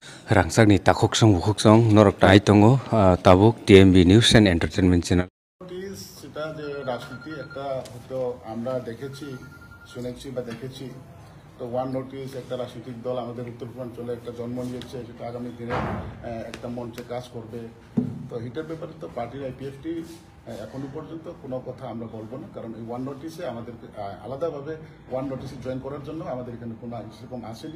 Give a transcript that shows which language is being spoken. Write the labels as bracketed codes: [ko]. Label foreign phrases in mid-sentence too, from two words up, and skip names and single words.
[trp] Rangsakni takoksong bukoksong norok tai tongo tabuk TMB News and Entertainment Channel. [bn] সেটা যে রাজনীতি একটা হয়তো আমরা দেখেছি শুনেছি বা দেখেছি তো ওয়ান নোটিস একটা রাজনৈতিক দল আমাদের উত্তর পূর্বাঞ্চলে একটা জন্ম নিয়েছে সেটা আগামী দিনে একটা মঞ্চে কাজ করবে। তো এটার ব্যাপারে তো পার্টির আইপিএফটি এখনো পর্যন্ত কোনো কথা আমরা বলবো না, কারণ এই ওয়ান নোটিসে আমাদেরকে আলাদাভাবে ওয়ান নোটিসে জয়েন করার জন্য আমাদের এখানে কোনো সেরকম আসেনি।